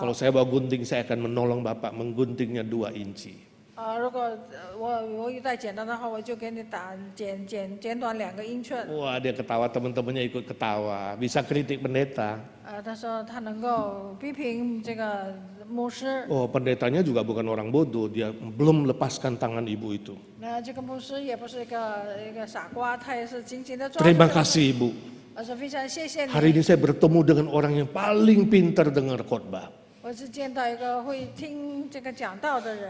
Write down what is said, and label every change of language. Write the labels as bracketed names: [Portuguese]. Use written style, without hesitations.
[Indonesian] Kalau saya bawa gunting, saya akan menolong Bapak mengguntingnya 2 inci. [Chinese] 如果我有带剪刀的话，我就给你剪短2个英寸。 [Indonesian] Wah, dia ketawa, teman-temannya ikut ketawa. Bisa kritik pendeta. [Chinese] 他说他能够批评这个牧师。 [Indonesian] Oh, pendetanya juga bukan orang bodoh, dia belum lepaskan tangan ibu itu. [Chinese] 那这个牧师也不是一个傻瓜，他也是紧紧的抓住。 [Indonesian] Terima kasih ibu. [Chinese] 我说非常谢谢你。 [Indonesian] Hari ini saya bertemu dengan orang yang paling pintar dengar khotbah. [Chinese] 我是见到一个会听这个讲道的人，